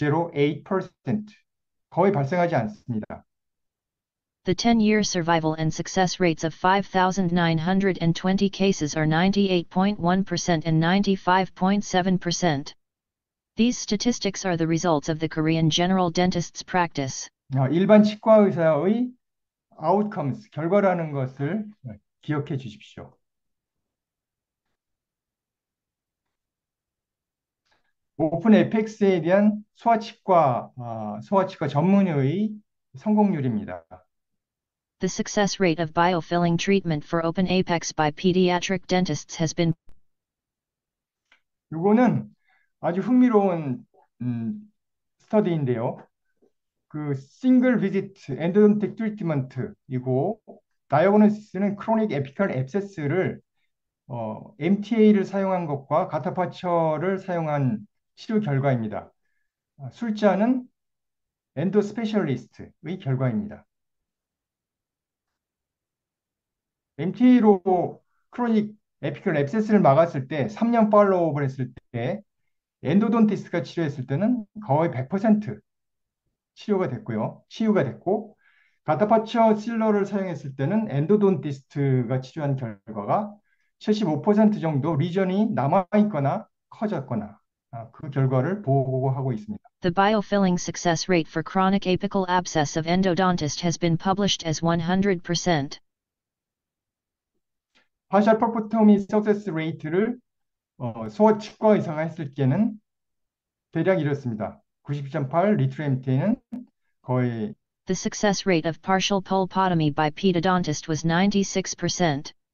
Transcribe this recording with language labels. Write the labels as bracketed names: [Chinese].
[Korean] 0.08% 거의 발생하지 않습니다. [English] The 10-year survival and success rates of 5,920 cases are 98.1% and 95.7%. These statistics are the results of the Korean general dentist's practice. [Korean] 일반 치과 의사의 outcomes, 결과라는 것을 기억해 주십시오. 오픈 에펙스에 대한 소아치과 전문의의 성공률입니다. [English] The success rate of biofilling treatment for open apex by pediatric dentists has been. [Korean] 이거는 아주 흥미로운 스터디인데요. 그 싱글 비지트 엔도돈틱 트리트먼트이고 다이어그노시스는 크로닉 에피컬 앱세스를 MTA를 사용한 것과 가타파처를 사용한 치료 결과입니다. 숫자는 엔도 스페셜리스트의 결과입니다. MTA로 크로닉 에피컬 앱세스를 막았을 때 3년 팔로우업을 했을 때 엔도돈티스트가 치료했을 때는 거의 100% 치유가 됐고 가타파처 실러를 사용했을 때는 엔도돈티스트가 치료한 결과가 75% 정도 리전이 남아있거나 커졌거나 그 결과를 보고하고 있습니다. [English] The biofilling success rate for chronic apical abscess of endodontist has been published as 100%. [Korean] 파셜 퍼포토미 석세스 레이트를 소아치과 의사가 했을 때는 대략 이렇습니다. 90.8, 리트럴 MTA는 거의 [English] The success rate of partial pulpotomy by pedodontist was 96%.